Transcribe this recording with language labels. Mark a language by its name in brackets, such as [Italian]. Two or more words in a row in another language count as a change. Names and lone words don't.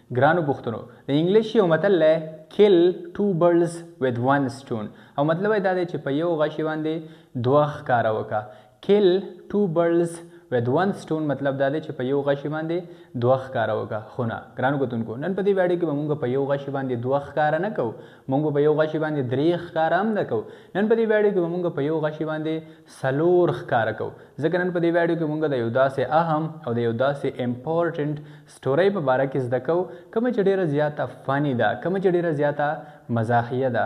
[Pashto] ګرانو پښتنو د انګلیش یو متل دی [English] kill two birds with one stone [Pashto] او مطلب یې دا دی چې په یو غشي باندې دوه ښکاره وکړه. [English] kill two birds with one stone [Pashto] مطلب دا دی چې په یو غشي باندې دوه ښکاره وکړه. خو نه ګرانو کتونکو نن په دې ویډیو کې به موږ په یو غشي باندې دوه ښکاره نه کوو، موږ په یو غشي باندې درې ښکاره هم نه کوو. نن په دې ویډیو کې به موږ په یو غشي باندې څلور ښکاره کوو، ځکه نن په دې ویډیو کې موږ د یو داسې اهم او د یو داسې [English] important story [Pashto] په باره کې زده کوو کومه چې ډېره زیاته فني ده، کومه چې ډېره زیاته مزاحیه ده.